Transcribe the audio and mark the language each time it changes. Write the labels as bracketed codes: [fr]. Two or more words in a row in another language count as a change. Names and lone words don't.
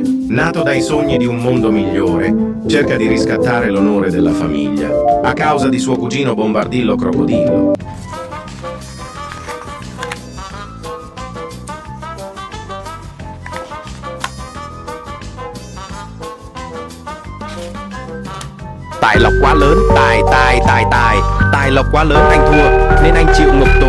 [it] Nato dai sogni di un mondo migliore, cerca di riscattare l'onore della famiglia, a causa di suo cugino Bombardillo Crocodillo. [vi] Tài lộc quá lớn, tài lộc quá lớn, anh thua nên anh chịu ngục tù.